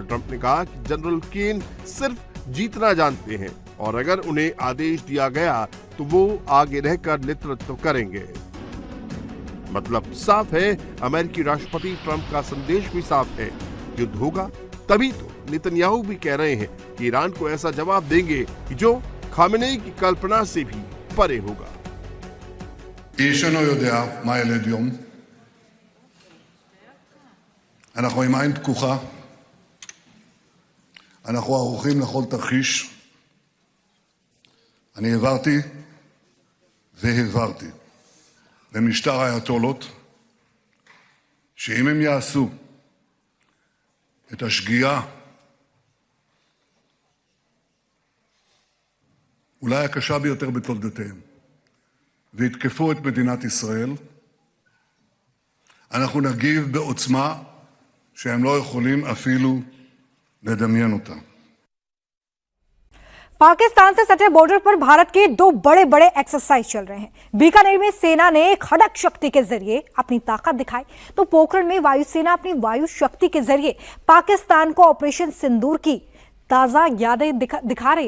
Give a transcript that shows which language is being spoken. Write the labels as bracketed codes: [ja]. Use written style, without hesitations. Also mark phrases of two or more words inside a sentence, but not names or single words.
[hi] ट्रंप ने कहा कि जनरल केन सिर्फ जीतना जानते हैं और अगर उन्हें आदेश दिया गया तो वो आगे रहकर नेतृत्व करेंगे। मतलब साफ है, अमेरिकी राष्ट्रपति ट्रंप का संदेश भी साफ है, युद्ध होगा। तभी तो नेतन्याहू भी कह रहे हैं कि ईरान को ऐसा जवाब देंगे कि जो खामेनेई की कल्पना से भी परे होगा। [he] איש אינו יודע מה ילד יום. אנחנו עם עין פקוחה. אנחנו ערוכים לכל תרחיש. אני העברתי והעברתי למשטר האייתולות שאם הם יעשו את השגיאה אולי הקשה ביותר בתולדותיהם ויתקפו את מדינת ישראל, אנחנו נגיב בעוצמה שהם לא יכולים אפילו לדמיין אותה. [hi] पाकिस्तान से सटे बॉर्डर पर भारत के दो बड़े बड़े एक्सरसाइज चल रहे हैं। बीकानेर में सेना ने खड़क शक्ति के जरिए अपनी ताकत दिखाई, तो पोखरण में वायुसेना अपनी वायु शक्ति के जरिए पाकिस्तान को ऑपरेशन सिंदूर की ताजा यादें दिखा रही है।